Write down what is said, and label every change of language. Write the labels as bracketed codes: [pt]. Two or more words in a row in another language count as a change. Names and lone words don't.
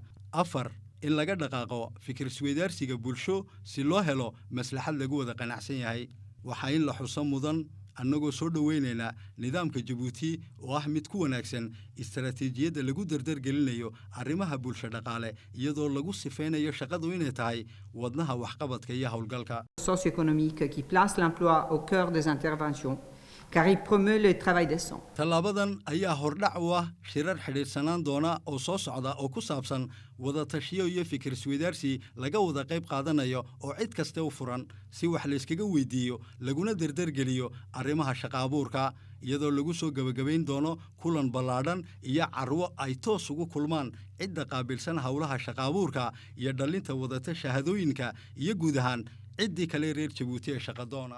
[so] 4 in laga dhaqaaqo fikir isweydaarsiga bulsho si loo helo maslaxad lagu wada qanacsan yahay. waxaa in la xuso mudan annagoo soo dhoweynaynaa nidaamka Jabuuti oo ah mid ku wanaagsan istaraatiijiyadda lagu dardargelinayo arrimaha bulsho dhaqaale iyadoo lagu sifeynayo shaqadu inay tahay wadnaha waxqabadka iyo howlgalka [fr] socio-économique qui place l'emploi au cœur des interventions car il promeut le travail décent. [so] tallaabadan ayaa hordhac u ah shirar xidhiidhsanaan doona oo soo socda oo ku saabsan wada tashiyo iyo fikir isweydaarsi laga wada qayb qaadanayo oo cid kasta u furan si wax la iskaga weydiiyo laguna dardargeliyo arrimaha shaqo abuurka iyadoo lagu soo gabagabayn doono kulan ballaadhan iyo carwo ay toos ugu kulmaan cidda qaabilsan howlaha shaqo abuurka iyo dhalinta wadata shahaadooyinka iyo guud ahaan ciddii kale reer Jabuuti ee shaqo doona.